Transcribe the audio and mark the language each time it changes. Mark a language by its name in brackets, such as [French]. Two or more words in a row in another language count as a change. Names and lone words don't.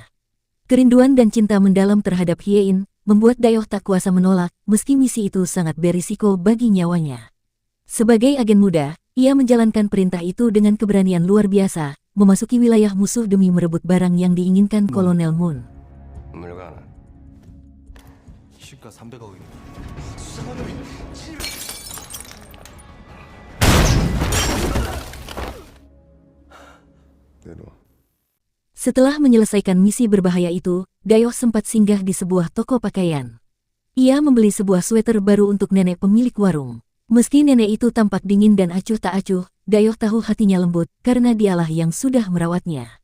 [Indonesian] Kerinduan dan cinta mendalam terhadap Hyein membuat Dayo tak kuasa menolak meski misi itu sangat berisiko bagi nyawanya. Sebagai agen muda, ia menjalankan perintah itu dengan keberanian luar biasa, memasuki wilayah musuh demi merebut barang yang diinginkan Kolonel Moon. [Korean] 물가 하나. 시가 300억입니다. 내놔. [Indonesian] Setelah menyelesaikan misi berbahaya itu, Dayo sempat singgah di sebuah toko pakaian. Ia membeli sebuah sweater baru untuk nenek pemilik warung. Meski nenek itu tampak dingin dan acuh tak acuh, Dayo tahu hatinya lembut karena dialah yang sudah merawatnya.